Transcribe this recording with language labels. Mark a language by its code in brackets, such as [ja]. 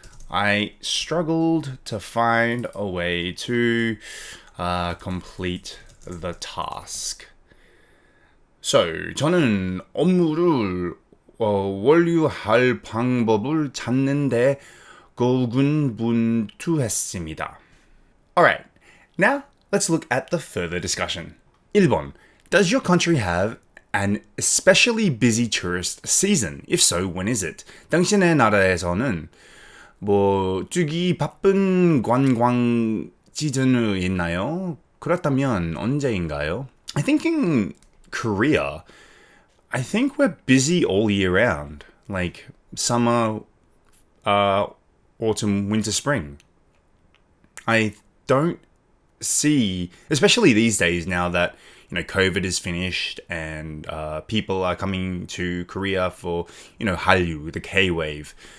[en] I struggled to find a way to complete the task. [ko] So, 저는 업무를 완료할 방법을 찾는데 고군분투했습니다. [en] Alright, now let's look at the further discussion. [ko] 1번. [en] Does your country have an especially busy tourist season? If so, when is it? [ko] 당신의 나라에서는 뛰기 바쁜 관광 시즌이 있나요? 그렇다면 언제인가요? [en] I think in Korea, I think we're busy all year round. Like summer, autumn, winter, spring. I don't see, especially these days now that COVID is finished and people are coming to Korea for Hallyu, the K-wave.